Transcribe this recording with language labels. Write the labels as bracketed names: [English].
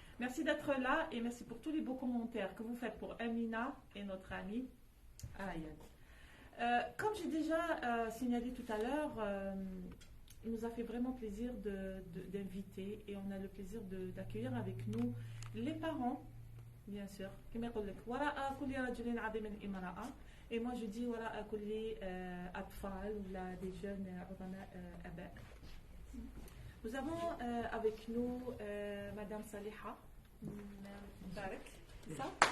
[French] Merci d'être là et merci pour tous les beaux commentaires que vous faites pour Amina et notre amie Ayad. Comme j'ai déjà signalé tout à l'heure, il nous a fait vraiment plaisir d'inviter et on a le plaisir d'accueillir avec nous les parents. Bien sûr. [Arabic] كما يقول لك وراء كل رجل عظيم امرأة. [French] Et moi je dis [Arabic] وراء كل أطفال ولا [French] des jeunes [Arabic] عظماء آباء. [French] Nous avons avec nous Madame Saliha Mbarak, c'est ça?